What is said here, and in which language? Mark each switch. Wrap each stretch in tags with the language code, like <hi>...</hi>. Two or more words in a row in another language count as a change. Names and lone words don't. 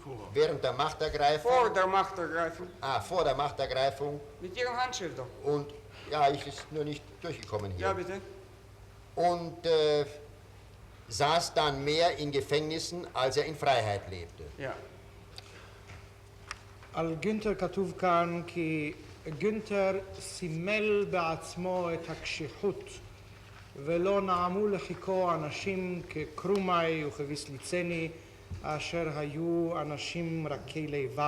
<de>Während der Machtergreifung. Vor der Machtergreifung. Ah, vor der Machtergreifung. Mit Ihrem Handschrift doch. Und ja, ich ist nur nicht durchgekommen hier. Ja, bitte. Und saß dann mehr in Gefängnissen, als er in Freiheit lebte. Ja.</de> <he>על גינטר כתוב כאן כי גונטר סימל בעצמו את הקשיחות ולא נעמו לחיקו אנשים כקרומאי וכביסליצני אשר היו אנשים רכי לבב.</he>